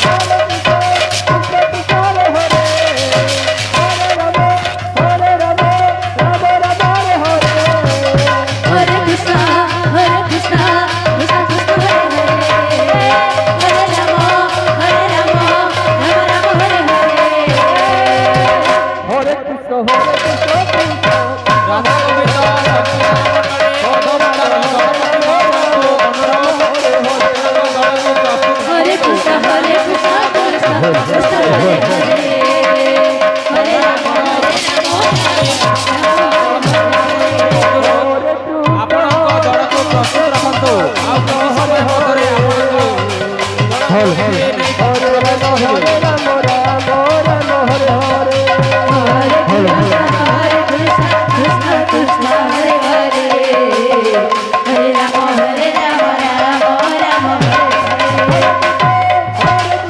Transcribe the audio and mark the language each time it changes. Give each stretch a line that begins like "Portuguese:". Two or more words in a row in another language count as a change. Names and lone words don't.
Sanskrit: हरे कृष्ण कृष्ण कृष्ण हरे हरे हरे राम राम राम हरे हरे. রাধা গোবিন্দ हरे कृष्ण कृष्ण कृष्ण हरे हरे हरे राम,
Odia: ଆପଣଙ୍କ ଜଳକୁ ପ୍ରସ୍ତୁତ ରଖନ୍ତୁ। ଆଉ କିଛି ସମୟ ମଧ୍ୟରେ ଆପଣଙ୍କ
Sanskrit: हरे कृष्ण कृष्ण कृष्ण हरे हरे हरे राम राम राम हरे हरे.